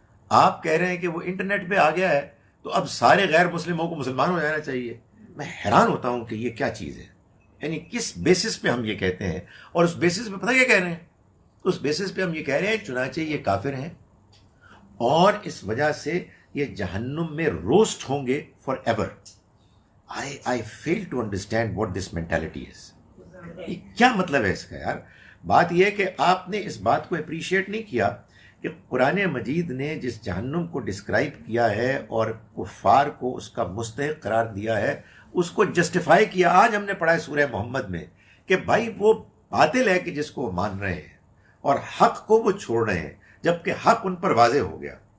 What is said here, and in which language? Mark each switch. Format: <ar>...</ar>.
<ur>آپ کہہ رہے ہیں کہ وہ انٹرنیٹ پہ آ گیا ہے تو اب سارے غیر مسلموں کو مسلمان ہو جانا چاہیے. میں حیران ہوتا ہوں کہ یہ کیا چیز ہے، یعنی کس بیسس پہ ہم یہ کہتے ہیں. اور اس بیسس پہ پتہ کیا کہہ رہے ہیں اس بیسس پہ ہم یہ کہہ رہے ہیں چنانچہ یہ کافر ہیں اور اس وجہ سے یہ جہنم میں روسٹ ہوں گے</ur> <en>Forever. I fail to understand what this mentality is.</en> <ur>یہ کیا مطلب ہے اس کا یار؟ بات یہ ہے کہ آپ نے اس بات کو اپریشیٹ نہیں کیا کہ قرآن مجید نے جس جہنم کو ڈسکرائب کیا ہے اور کفار کو اس کا مستحق قرار دیا ہے اس کو جسٹیفائی کیا. آج ہم نے پڑھا ہے سورہ محمد میں کہ بھائی وہ باطل ہے کہ جس کو وہ مان رہے ہیں اور حق کو وہ چھوڑ رہے ہیں جبکہ حق ان پر واضح ہو گیا.</ur>